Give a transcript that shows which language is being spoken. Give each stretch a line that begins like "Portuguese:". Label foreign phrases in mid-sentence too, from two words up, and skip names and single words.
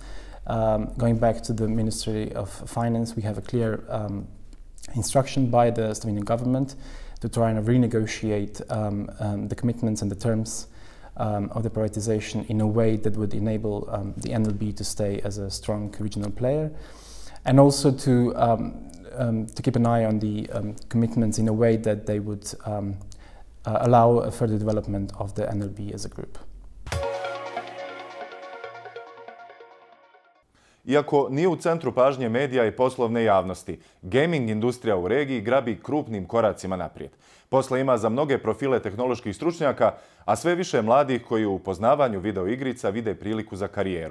English: Going back to the Ministry of Finance, we have a clear instruction by the Slovenian government to try and renegotiate the commitments and the terms of the privatization in a way that would enable the NLB to stay as a strong regional player, and also to keep an eye on the commitments in a way that they would allow a further development of the NLB as a group.
Bosnian: Iako nije u centru pažnje medija i poslovne javnosti, gaming industrija u regiji grabi krupnim koracima naprijed. Posla ima za mnoge profile tehnoloških stručnjaka, a sve više mladih koji u upoznavanju videoigrica vide priliku za karijeru.